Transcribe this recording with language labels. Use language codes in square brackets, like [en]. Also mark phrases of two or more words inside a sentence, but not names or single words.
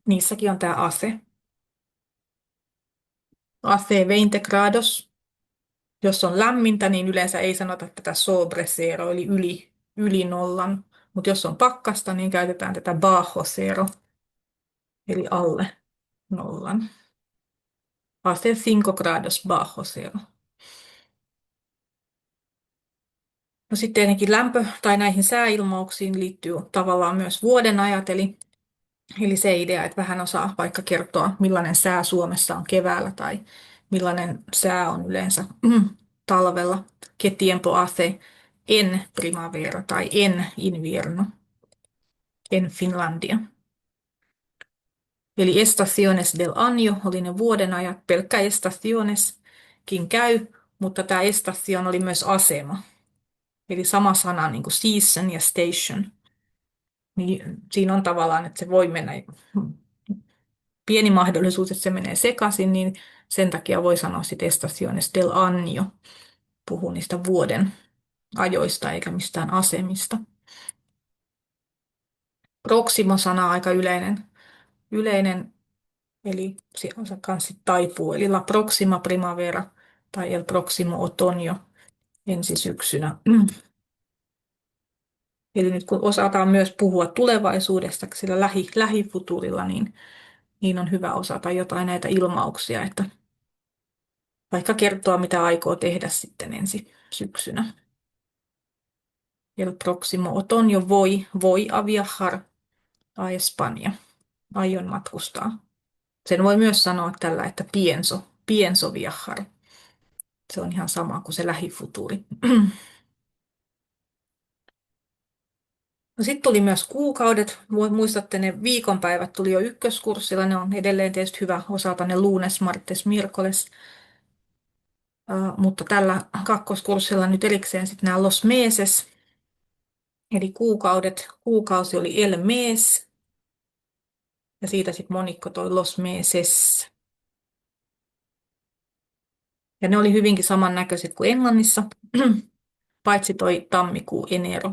[fi] Niissäkin on tämä ase. [es] Ase 20 grados. [fi] Jos on lämmintä, niin yleensä ei sanota tätä [es] sobre zero, [fi] eli yli nollan. Mutta jos on pakkasta, niin käytetään tätä [es] bajo zero, [fi] eli alle nollan. [es] Hace 5 grados bajo cero. [fi] No sitten tietenkin lämpö tai näihin sääilmauksiin liittyy tavallaan myös vuodenajat, eli se idea, että vähän osaa vaikka kertoa, millainen sää Suomessa on keväällä tai millainen sää on yleensä talvella. [es] ¿Qué tiempo hace en primavera tai en invierno en Finlandia? [fi] Eli [es] estaciones del año [fi] oli ne vuodenajat. Pelkkä estacioneskin käy, mutta tämä estación oli myös asema. Eli sama sana niin kuin season ja station. Niin siinä on tavallaan, että se voi mennä, pieni mahdollisuus, että se menee sekaisin, niin sen takia voi sanoa sitten [es] estaciones del año. [fi] Puhuu niistä vuoden ajoista eikä mistään asemista. Proximo-sana on aika yleinen, eli se kanssa taipuu, eli [es] la próxima primavera [fi] tai [es] el próximo otoño [fi] ensi syksynä. Eli nyt kun osataan myös puhua tulevaisuudesta sillä lähifuturilla, niin on hyvä osata jotain näitä ilmauksia, että vaikka kertoa, mitä aikoo tehdä sitten ensi syksynä. [es] El próximo otoño voy a viajar a España. [fi] Aion matkustaa. Sen voi myös sanoa tällä, että [es] pienso viajar. [fi] Se on ihan sama kuin se lähifuturi. No sitten tuli myös kuukaudet. Muistatte, ne viikonpäivät tuli jo ykköskurssilla. Ne on edelleen tietysti hyvä osata ne [es] lunes, martes, miércoles. [fi] Mutta tällä kakkoskurssilla nyt erikseen sitten nämä [es] los meses, [fi] eli kuukaudet. Kuukausi oli [es] el mes, [fi] ja siitä sitten monikko toi [es] los meses. [fi] Ja ne oli hyvinkin samannäköiset kuin Englannissa, paitsi toi tammikuu, enero.